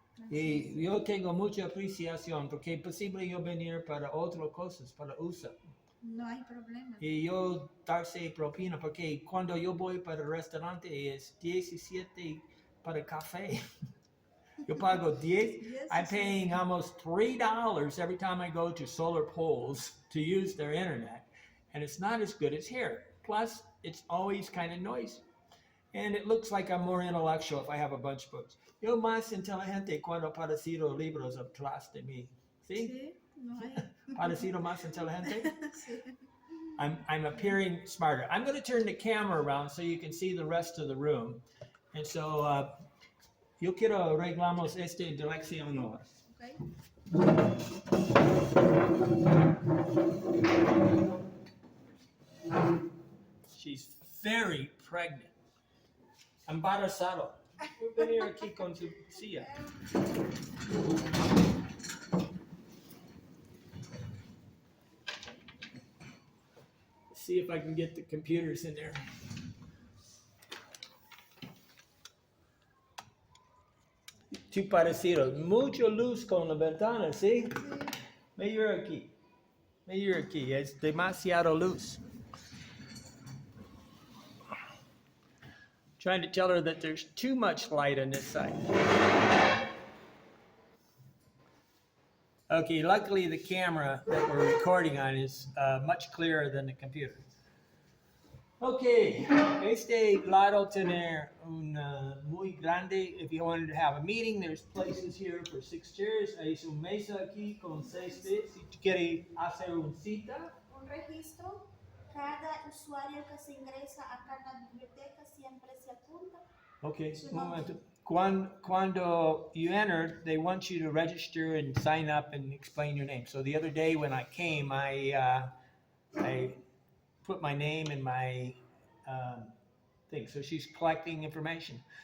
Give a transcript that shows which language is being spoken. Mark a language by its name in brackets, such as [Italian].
[Spanish] Y yo tengo mucha apreciación porque es posible yo venir para otras cosas, para usar. No hay problema. Y yo darse propina porque cuando yo voy para el restaurante es 17 para el café. Yo pago 10. [English] I'm paying almost $3 every time I go to Solar Poles to use their internet. And it's not as good as here. Plus, it's always kind of noisy. And it looks like I'm more intellectual if I have a bunch of books. [Spanish] Yo más inteligente cuando parecido libros atrás de mí. ¿Sí? Sí, no hay. Parecido más inteligente? Sí. [English] I'm appearing smarter. I'm going to turn the camera around so you can see the rest of the room. And so, [Spanish] yo quiero arreglamos esta dirección ahora. Okay. [English] She's very pregnant. Embarazado. [Spanish] Voy a venir aquí con su silla. [English] See if I can get the computers in there. Too [Spanish] parecido. Mucho luz con la ventana, ¿sí? Sí. Mayor aquí. Mayor aquí. Es demasiado luz. [English] Trying to tell her that there's too much light on this side. Okay, luckily the camera that we're recording on is much clearer than the computer. [Spanish] Okay, este lado tener un muy grande. [English] If you wanted to have a meeting, there's places here for 6 chairs. [Spanish] Hay una mesa aquí con 6 pies. Si tú quieres hacer una cita. Un registro. Cada usuario que se ingresa acá en la biblioteca siempre se apunta. Okay, un momento. Cuando [English] you enter, they want you to register and sign up and explain your name. So the other day when I came, I put my name and my thing. So she's collecting information.